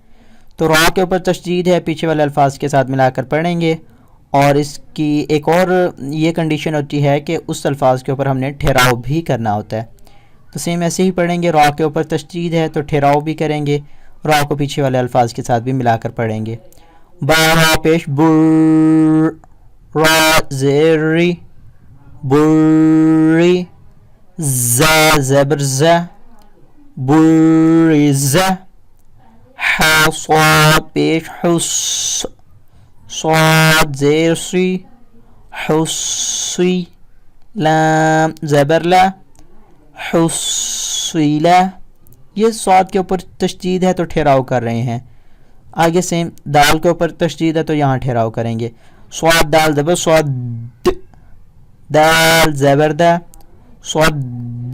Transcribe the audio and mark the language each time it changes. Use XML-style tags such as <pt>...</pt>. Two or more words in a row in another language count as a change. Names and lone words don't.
<ur>تو را کے اوپر تشدید ہے، پیچھے والے الفاظ کے ساتھ ملا کر پڑھیں گے. اور اس کی ایک اور یہ کنڈیشن ہوتی ہے کہ اس الفاظ کے اوپر ہم نے ٹھہراؤ بھی کرنا ہوتا ہے. تو سیم ایسے ہی پڑھیں گے، را کے اوپر تشدید ہے تو ٹھہراؤ بھی کریں گے، را کو پیچھے والے الفاظ کے ساتھ بھی ملا کر پڑھیں گے. با را پیش بر، را زیری، بری. زا زبر زا، بریزا. ح صاد پیش حس، صاد زیر سی، حسی. لام زبر لا، حسیلا. یہ صاد کے اوپر تشدید ہے تو ٹھہراؤ کر رہے ہیں. آگے سیم دال کے اوپر تشدید ہے تو یہاں ٹھہراؤ کریں گے. صاد دال زبر صاد، دال زبر دا، صد.</ur>